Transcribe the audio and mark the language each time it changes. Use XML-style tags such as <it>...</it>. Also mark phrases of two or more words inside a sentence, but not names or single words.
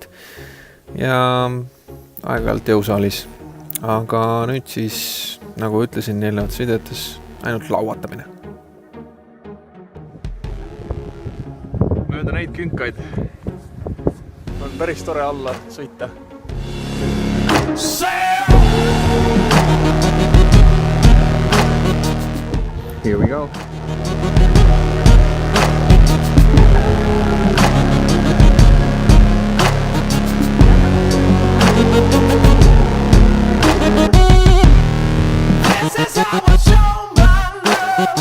<et>Ja aeg-ajalt jõusaalis. Aga nüüd siis, nagu ütlesin eelnevates videotes, ainult lauatamine. Mööda neid künkaid on päris tore alla sõita.</et> <en>Here we go. This is how I show my love.</en>